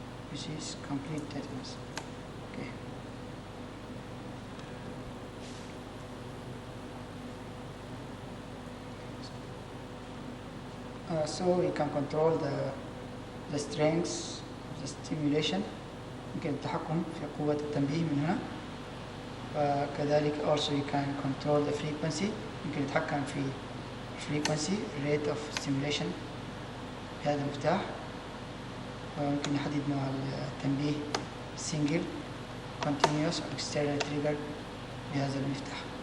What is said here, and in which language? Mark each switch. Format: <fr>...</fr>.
<en>You see, it's complete tetanus. Okay. So we can control the strengths of the stimulation.</en> <ar>يمكن التحكم في قوة التنبيه من هنا.</ar> <en>وكذلك also you can control the frequency.</en> <ar>يمكن نتحكم في frequency</ar> <en>rate of stimulation</en> <ar>بهذا المفتاح. ويمكن نحدد نوع التنبيه</ar> <en>single, continuous or external trigger</en> <ar>بهذا المفتاح.</ar>